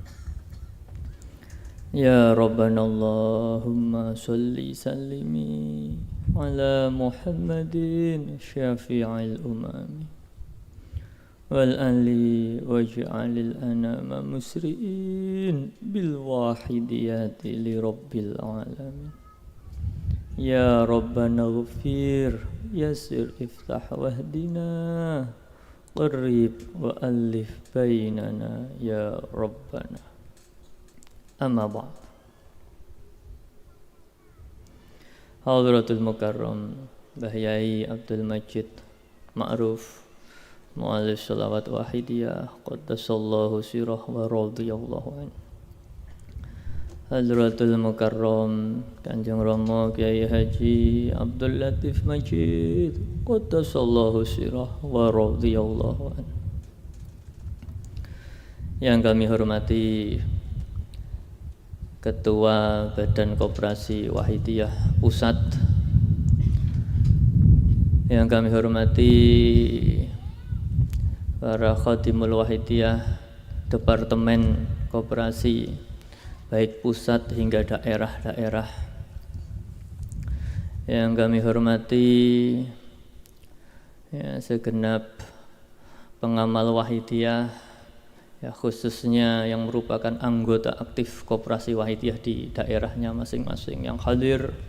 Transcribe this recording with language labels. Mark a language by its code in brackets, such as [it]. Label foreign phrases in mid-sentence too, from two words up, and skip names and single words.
[ar] يا ربنا اللهم صل سلم على محمد شافع الأمم والآل واجعل الأنام مسرعين بالواحدية لرب العالمين. يا ربنا اغفر يسر افتح واهدنا قرب وألف بيننا يا ربنا. أما بعد. حضرة المكرم Mbah Yai Abdul Majid Ma'ruf Mu'alif Sholawat Wahidiyah قدس الله سره ورضي الله عنه. حضرة المكرم Kanjeng Rama Kiai Haji Abdul Latif Majid قدس الله سره ورضي الله عنه. [id] Yang kami hormati Ketua Badan Koperasi Wahidiyah Pusat, yang kami hormati para Khadimul Wahidiyah Departemen Koperasi baik pusat hingga daerah-daerah, yang kami hormati segenap pengamal Wahidiyah, ya, khususnya yang merupakan anggota aktif Koperasi Wahidiyah di daerahnya masing-masing yang hadir,